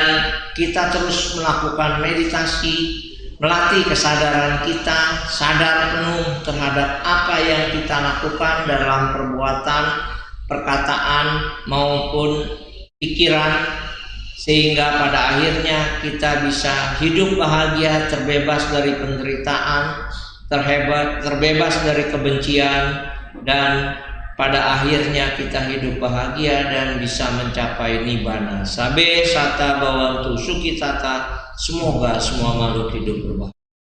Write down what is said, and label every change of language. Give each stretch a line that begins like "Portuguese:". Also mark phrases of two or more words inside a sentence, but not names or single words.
Indonesian: kita terus melakukan meditasi, melatih kesadaran kita, sadar penuh terhadap apa yang kita lakukan dalam perbuatan, perkataan maupun pikiran, sehingga pada akhirnya kita bisa hidup bahagia, terbebas dari penderitaan, terbebas dari kebencian, dan pada akhirnya kita hidup bahagia dan bisa mencapai nibbana.
Pali: Sabe sata bawantu sukitata.
Indonesian: Semoga semua makhluk hidup berbahagia.